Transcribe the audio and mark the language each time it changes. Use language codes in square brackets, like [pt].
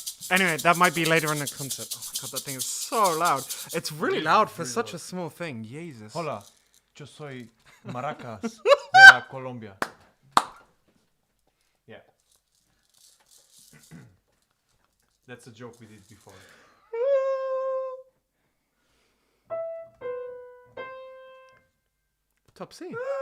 [en] Anyway, that might be later in the concert. Oh my god, that thing is so loud. It's really loud for really such loud. a small thing. Jesus. [es] Hola, yo soy Maracas de la Colombia. [en] Yeah. That's a joke we did before. Top C.